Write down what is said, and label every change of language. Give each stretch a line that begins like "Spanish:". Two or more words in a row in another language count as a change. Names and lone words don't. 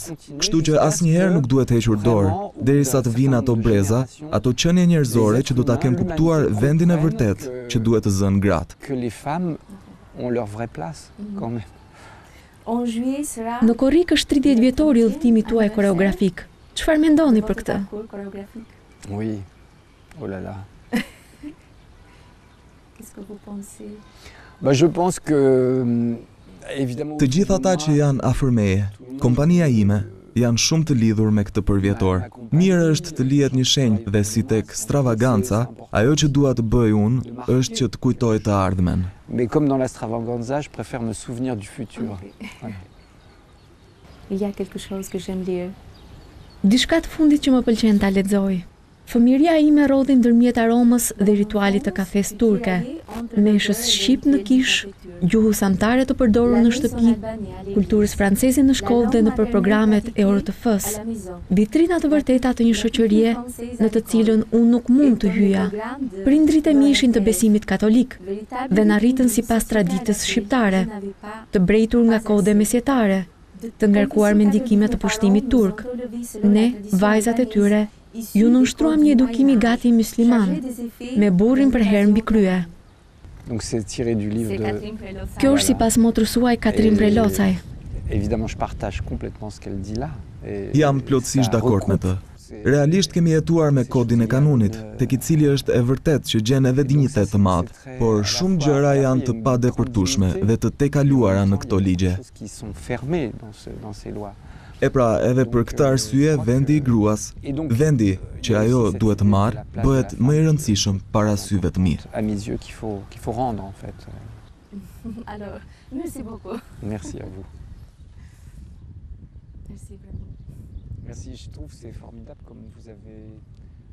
Albanian: Kështu që asnjëherë nuk duhet hequr dorë, derisa të vinë ato breza, ato qenie njerëzore që do ta kenë kuptuar vendin e vërtet që duhet të zënë gratë. Në korrik është 30 vjetori udhëtimi tuaj koreografik. Çfarë mendoni për këtë?
French: Oui. Oh là là. Bah, je pense que évidemment
Albanian: Të gjithë ata që janë afër meje, kompania ime, janë shumë të lidhur me këtë përvjetor. Mirë është të lihet një shenjë dhe si tek stravaganca, ajo që dua të bëj unë është që të kujtoj të ardhmen.
French: Mais comme dans la stravaganza, je préfère me souvenir du futur. Voilà. Il y a quelque chose que j'aime lire.
Albanian: Diçka të fundit që më pëlqen ta lexoj. Fëmijëria ime rodhi ndërmjet aromës dhe ritualit të kafes turke, meshës shqip në kish, gjuhës amtare të përdorur në shtëpi, kulturës franceze në shkollë dhe nëpër programet e ORTF-s, vitrina të vërteta të një shoqërie në të cilën unë nuk mund të hyja. Prindrit e mi ishin të besimit katolik dhe na rritën sipas traditës shqiptare, të brejtur nga kode mesjetare, të ngarkuar me ndikime të pushtimit turk. Ne, vajzat e tyre, ju nënshtruam një edukim I gati musliman, me burrin për herë mbi krye.
French: Donc c'est tiré du livre de
Albanian: Kjo është sipas motrës suaj Katrin Prelocaj.
French: Évidemment, je partage complètement ce qu'elle dit là.
Albanian: Jam plotësisht dakord me të. Realisht kemi jetuar me kodin e kanunit, tek I cili është e vërtet që gjen edhe dinjitet të madh, por shumë gjëra janë të padepërtueshme dhe të tejkaluara në këto ligje. E pra, edhe për këtë arsye, vendi I gruas, vendi që ajo duhet të marrë, bëhet më I rëndësishëm para syve të mi.
French: À mes yeux qu'il faut rendre en fait. Alors, merci beaucoup. Merci à vous. Merci vraiment. Merci, je trouve que c'est formidable comme vous avez